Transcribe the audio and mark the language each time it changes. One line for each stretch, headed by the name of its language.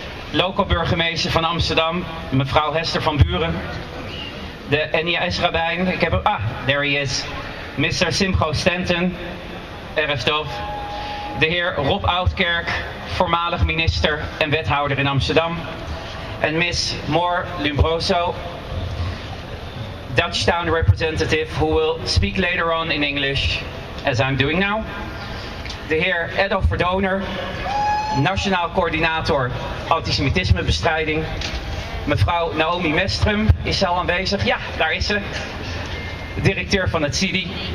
Dutch: Lokaal burgemeester van Amsterdam, mevrouw Hester van Buren. De NIS-rabbijn, ik heb hem,
English: there he is.
Dutch: Mr. Simcho Stanton, erg tof. De heer Rob Oudkerk, voormalig minister en wethouder in Amsterdam.
English: En Miss Moore Lumbroso, Dutch town representative, who will speak later on in English, as I'm doing now.
Dutch: De heer Edo Verdoner, nationaal coördinator antisemitismebestrijding. Mevrouw Naomi Mestrum is ze al aanwezig. Ja, daar is ze. Directeur van het CIDI.